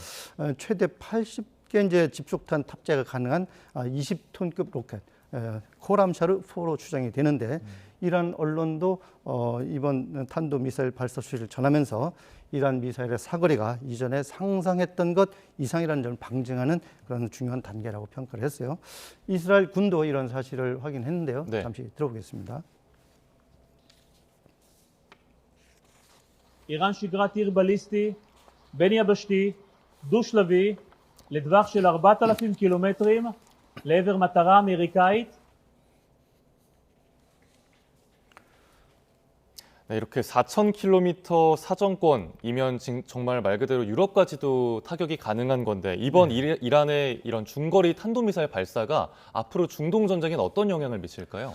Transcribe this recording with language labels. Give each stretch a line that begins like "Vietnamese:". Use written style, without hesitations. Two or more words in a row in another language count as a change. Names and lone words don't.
Korean: 최대 80개 이제 집속탄 탑재가 가능한 20톤급 로켓 코람샤르4로 추정이 되는데 이란 언론도 이번 탄도미사일 발사 수리를 전하면서 이란 미사일의 사거리가 이전에 상상했던 것 이상이라는 점을 방증하는 그런 중요한 단계라고 평가를 했어요. 이스라엘 군도 이런 사실을 확인했는데요. 네. 잠시 들어보겠습니다.
Hebrew: איראן שיגרה טיר בליסטי בין-יבשתי דו-שלבי לטווח של 4,000 קילומטרים לעבר מטרה אמריקאית.
Korean: 네, 이렇게 4,000km 사정권이면 정말 말 그대로 유럽까지도 타격이 가능한 건데 이번 이란의 이런 중거리 탄도미사일 발사가 앞으로 중동 전쟁엔 어떤 영향을 미칠까요?